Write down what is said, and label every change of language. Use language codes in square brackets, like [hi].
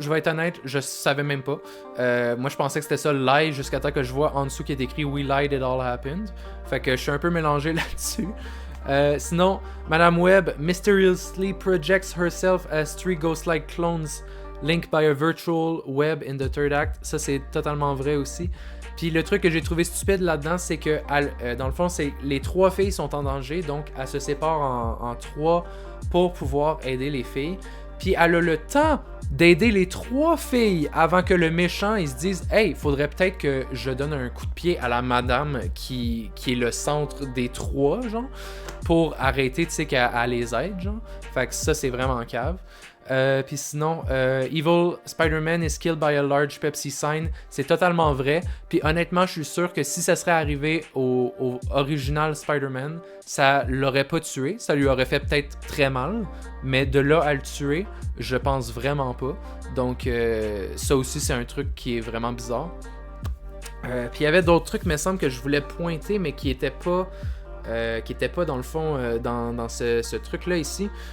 [fr] Je vais être honnête, je savais même pas. Moi, je pensais que c'était ça, lie, jusqu'à temps que je vois en dessous qui est écrit We lied, it all happened. Fait que je suis un peu mélangé là-dessus. [en] Sinon, Madame Web mysteriously projects herself as 3 ghost-like clones linked by a virtual web in the 3rd act. [fr] Ça, c'est totalement vrai aussi. Puis le truc que j'ai trouvé stupide là-dedans, c'est que dans le fond, c'est les 3 filles sont en danger, donc elle se sépare en 3 pour pouvoir aider les filles. Puis elle a le temps d'aider les 3 filles avant que le méchant il se dise « Hey, faudrait peut-être que je donne un coup de pied à la madame qui est le centre des 3, genre, pour arrêter, tu sais, qu'elle les aide, genre. » Fait que ça, c'est vraiment cave. [en] Puis sinon, Evil Spider-Man is killed by a large Pepsi sign. [fr] C'est totalement vrai. Puis honnêtement, je suis sûr que si ça serait arrivé au original Spider-Man, ça l'aurait pas tué. Ça lui aurait fait peut-être très mal. Mais de là à le tuer, je pense vraiment pas. Donc ça aussi, c'est un truc qui est vraiment bizarre. Puis il y avait d'autres trucs, me semble, que je voulais pointer, mais qui étaient pas dans le fond dans ce truc-là ici.